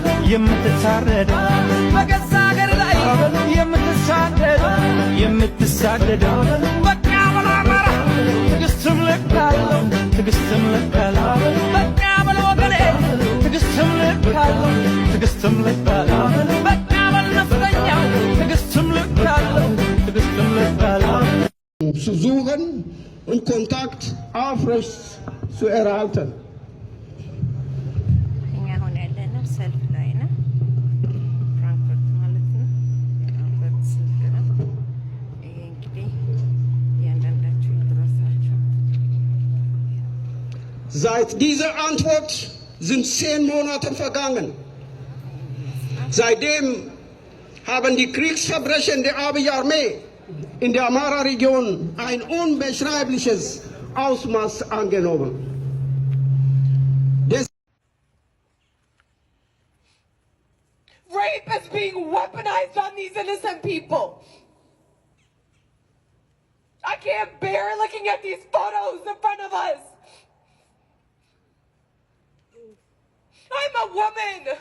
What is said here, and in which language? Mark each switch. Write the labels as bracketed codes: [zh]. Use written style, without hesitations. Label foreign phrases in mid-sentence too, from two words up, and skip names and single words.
[am] በገዛ ሀገር ላይ የምትሳደደው በቃ በል አማራ ትዕግስትም ልክ አለው በቃ በል ወገኔ ትዕግስትም ልክ አለው በቃ በል ነፍጠኛው ትዕግስትም ልክ አለው [de] Zu suchen und Kontakt aufrecht zu erhalten. [am] እኛ አሁን ያለነው ሰልፍ ላይ ነው። ፍራንክፈርት ማለት ነው። ፍራንክፈርት ሰልፍ ነው። ይሄ እንግዲህ እያንዳንዳችሁ ይድረሳችሁ። [de] Seit dieser Antwort sind 10 Monate vergangen. Seitdem haben die Kriegsverbrechen der Abiy Armee in der Amhara Region ein unbeschreibliches Ausmaß angenommen. [en] Rape is being weaponized on these innocent people. I can't bear looking at these photos in front of us. I'm a woman.